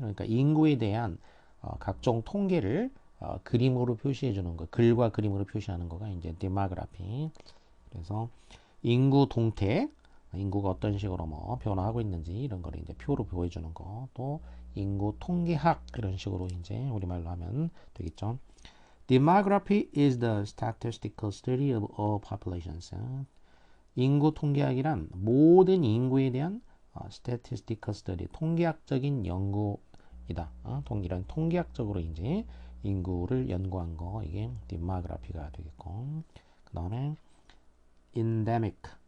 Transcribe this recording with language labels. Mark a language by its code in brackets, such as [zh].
[ko] 그러니까 인구에 대한 각종 통계를 그림으로 표시해 주는 거. 글과 그림으로 표시하는 거가 이제 demography. 그래서 인구 동태, 인구가 어떤 식으로 뭐 변화하고 있는지 이런 거를 이제 표로 보여주는 거, 또 인구 통계학 이런 식으로 이제 우리말로 하면 되겠죠. [en] Demography is the statistical study of all populations. [ko] 인구 통계학이란 모든 인구에 대한 [en] statistical study, [ko] 통계학적인 연구이다. 이런 통계학적으로 이제 인구를 연구한 거, 이게 demography가 되겠고, 그 다음에 endemic.